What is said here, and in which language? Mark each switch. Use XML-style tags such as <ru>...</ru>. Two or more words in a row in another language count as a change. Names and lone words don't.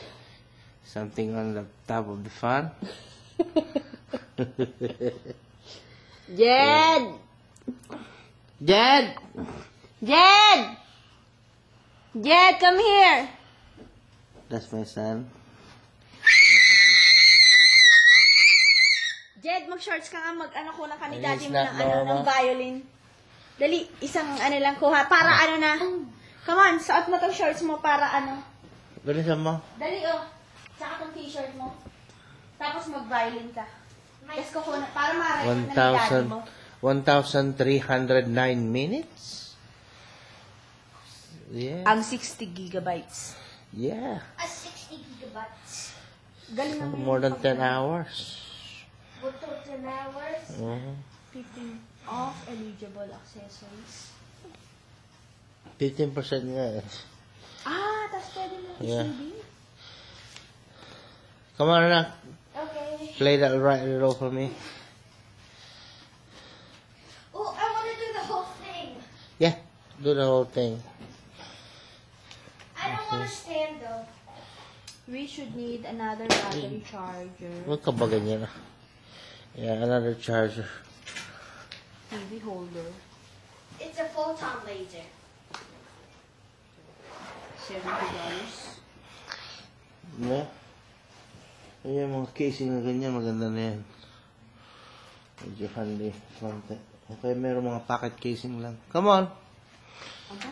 <en>Something on the top of the fan. Jed! Dad! Jed! Jed, come here! That's my son.</en> <tl>Jed, mag-shorts ka nga, mag-ano ko lang ka ni</tl> <en>It's</en> <tl>daddy mo</tl> <en>not</en> <tl>ng, ano, ng</tl> <en>normal. violin.</en> <tl>Dali, isang ano lang kuha, para ano na.</tl> <en>Come on,</en> <tl>suot mo tong shorts mo para ano. Bilisan mo. Dali oh, saka tong t-shirt mo. Tapos mag-violin ka. Tapos kukuha na, para ma-record na ni daddy mo.</tl> <en>1,309 minutes? Yeah.</en> <tl>Ang 60 gigabytes.</tl> <en>Yeah. 60 gigabytes.</en> <tl>Galing naman.</tl> <en>More than 10 hours. What 10 hours? 15 off eligible accessories.</en> <tl>15% nga eh. Ah, tapos pwede mo</tl> <en>Yeah.</en> <tl>i-CD.</tl> <en>Come on, anak. Okay. Play that right role for me. Oh, I want to do the whole thing. Yeah, do the whole thing. I don't want to stand though. We should need another battery charger.</en> <tl>Huwag ka ba ganyan ah?</tl> <en>Yeah, another charger. TV holder. It's a photon laser. $70. Yeah.</en> <tl>Ayan, mga casing na ganyan, maganda na yan. Medyo handy. Konti. Okay, meron mga pocket casing lang.</tl> <en>Come on!</en> <tl>Aba?</tl>